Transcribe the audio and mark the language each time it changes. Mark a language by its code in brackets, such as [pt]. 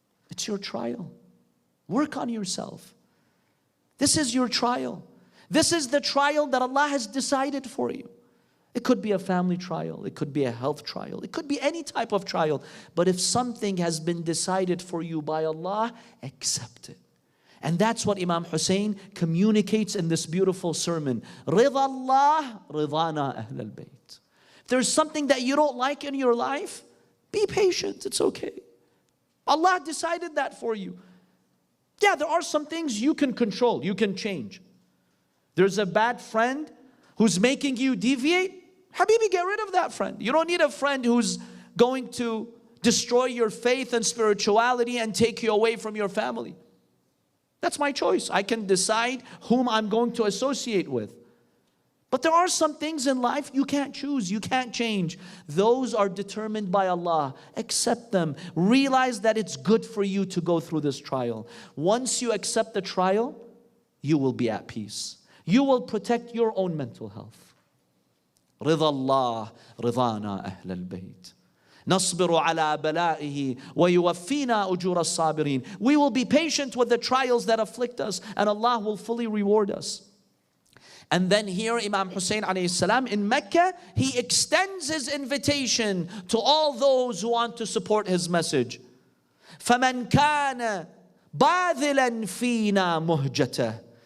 [en] It's your trial. Work on yourself. This is your trial. This is the trial that Allah has decided for you. It could be a family trial. It could be a health trial. It could be any type of trial. But if something has been decided for you by Allah, accept it. And that's what Imam Hussain communicates in this beautiful sermon. [ar] رضا الله رضانا أهل البيت. [en] If there's something that you don't like in your life, be patient. It's okay. Allah decided that for you. Yeah, there are some things you can control. You can change. There's a bad friend who's making you deviate. Habibi, get rid of that friend. You don't need a friend who's going to destroy your faith and spirituality and take you away from your family. That's my choice. I can decide whom I'm going to associate with. But there are some things in life you can't choose, you can't change. Those are determined by Allah. Accept them. Realize that it's good for you to go through this trial. Once you accept the trial, you will be at peace. You will protect your own mental health. [ar] رضا الله رضانا أهل البيت. نصبر على بلائه ويوفينا أجور الصابرين. [en] We will be patient with the trials that afflict us, and Allah will fully reward us. And then here Imam Hussain alayhi salam in Mecca, he extends his invitation to all those who want to support his message. [ar] فَمَنْ كَانَ بَاذِلًا فِينَا مُهْجَةً.